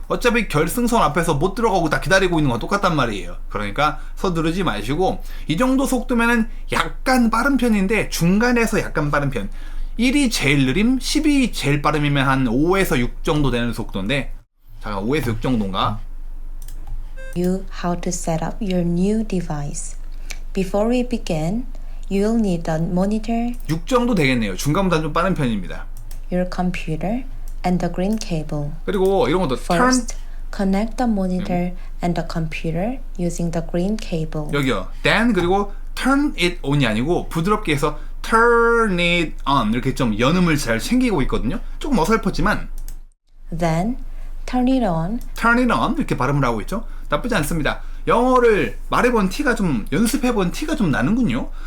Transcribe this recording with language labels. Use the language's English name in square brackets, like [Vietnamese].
[Korean] 어차피 결승선 앞에서 못 들어가고 다 기다리고 있는 건 똑같단 말이에요. 그러니까 서두르지 마시고, 이 정도 속도면은 약간 빠른 편인데 중간에서 약간 빠른 편. 1이 제일 느림, 10이 제일 빠름이면 한 5에서 6 정도 되는 속도인데, 잠깐 5에서 6 정도인가? [English] You how to set up your new device. Before we begin, you will need a monitor, [Korean] 6 정도 되겠네요. 중간보다 좀 빠른 편입니다. [English] your computer, and the green cable. [Korean] 그리고 이런 것도 [English] First, connect the monitor and the computer using the green cable. [Korean] 여기요. Then 그리고 [English] turn it on [Korean] 이 아니고 부드럽게 해서 [English] turn it on [Korean] 이렇게 좀 연음을 잘 챙기고 있거든요. 조금 어설펐지만 [English] Then, turn it on. turn it on [Korean] 이렇게 발음을 하고 있죠. 나쁘지 않습니다. 영어를 말해본 티가 좀, 연습해본 티가 좀 나는군요.